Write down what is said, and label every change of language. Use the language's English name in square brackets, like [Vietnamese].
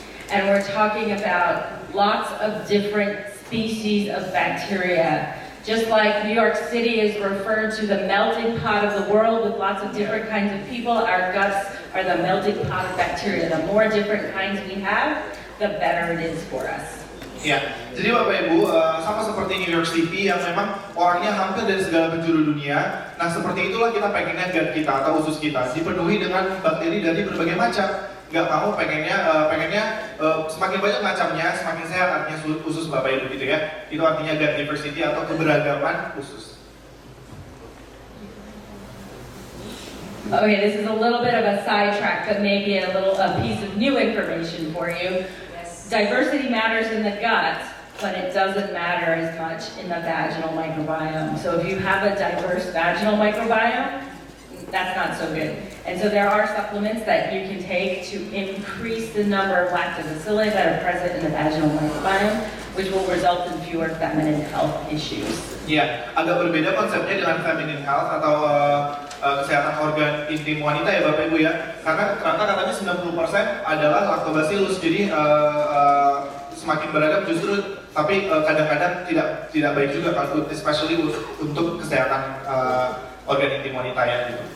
[English] And we're talking about lots of different species of bacteria. Just like New York City is referred to the melting pot of the world with lots of different kinds of people, our guts are the melting pot of bacteria. The more different kinds we have, the better it is for us. [Indonesian] Ya, jadi Bapak Ibu sama seperti New York City yang memang orangnya hampir dari segala penjuru dunia. Nah seperti itulah kita pengennya gut kita atau usus kita dipenuhi dengan bakteri dari berbagai macam. Nggak mau pengennya semakin banyak macamnya, semakin sehat artinya usus Bapak Ibu gitu ya. Itu artinya gut diversity atau keberagaman usus. [English] Okay, this is a little bit of a sidetrack, but maybe a piece of new information for you. diversity matters in the gut, but it doesn't matter as much in the vaginal microbiome. So if you have a diverse vaginal microbiome, that's not so good. And so there are supplements that you can take to increase the number of lactobacilli that are present in the vaginal microbiome, which will result in fewer feminine health issues. [Indonesian] Ya, agak berbeda konsepnya dengan feminine health atau kesehatan organ intim wanita ya Bapak Ibu ya. Karena ternyata katanya 90% adalah lactobacillus. Jadi semakin beragam justru, tapi kadang-kadang tidak baik juga, especially untuk kesehatan organ intim wanita ya gitu.